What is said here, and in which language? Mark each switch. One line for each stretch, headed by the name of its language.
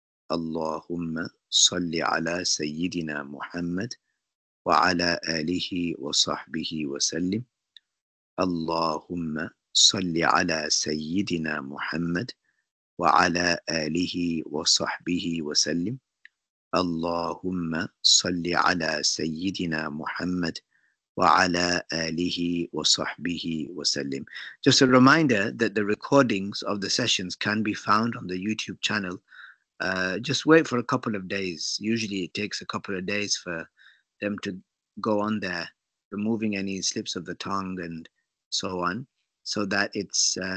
Arabic: Allahumma salli ala Sayyidina Muhammad wa ala alihi wa sahbihi wa sallim. Allahumma salli ala Sayyidina Muhammad وعلى آله وصحبه وسلم. اللهم صل على سيدنا محمد وعلى آله وصحبه وسلم.
English: Just a reminder that the recordings of the sessions can be found on the YouTube channel. Just wait for a couple of days. Usually it takes a couple of days for them to go on there, removing any slips of the tongue and so on, so that it's